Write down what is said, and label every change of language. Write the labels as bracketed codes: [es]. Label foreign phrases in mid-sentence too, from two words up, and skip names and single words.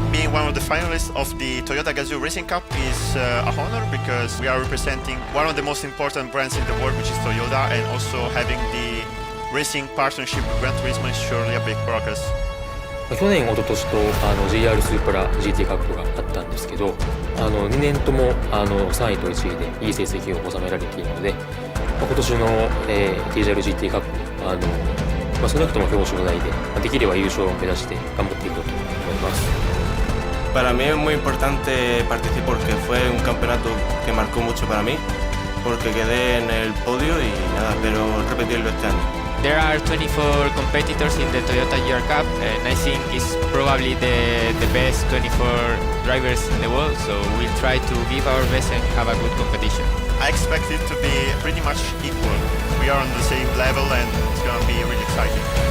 [en] being one of the finalists of the Toyota GAZOO Racing Cup is a honor because we are representing one of the most important brands in the world, which is Toyota, and also having the racing partnership with Gran Turismo is surely a big progress. [ja] 去年、一昨年とGR スープラ GT カップがあったんですけど、2年とも3位と1位でいい成績を収められているので、今年の、TGR GT カップ、少なくとも表彰台で、できれば優勝を目指して頑張っていこうと思います。 [es] Para mí es muy importante participar porque fue un campeonato que marcó mucho para mí, porque quedé en el podio y nada, espero repetirlo este año. [en] There are 24 competitors in the Toyota GR Cup, and I think it's probably the best 24 drivers in the world, so we'll try to give our best and have a good competition. I expect it to be pretty much equal. We are on the same level and it's going to be really exciting.